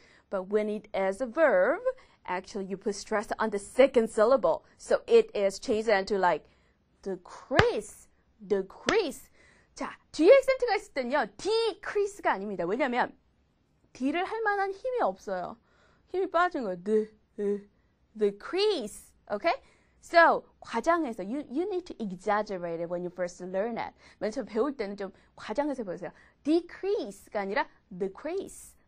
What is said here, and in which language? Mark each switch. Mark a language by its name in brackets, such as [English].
[English] But when it is a verb, actually you put stress on the second syllable. So it is changed into like decrease. [Korean] 자, 뒤에 액센트가 있을 때는요, decrease가 아닙니다. 왜냐면 D를 할 만한 힘이 없어요. 힘이 빠진 거예요. Decrease. Okay? [English] So, [Korean] 과장해서 [English] you need to exaggerate it when you first learn it. [Korean] 맨 처음 배울 때는 좀 과장해서 보세요. Decrease가 아니라 decrease.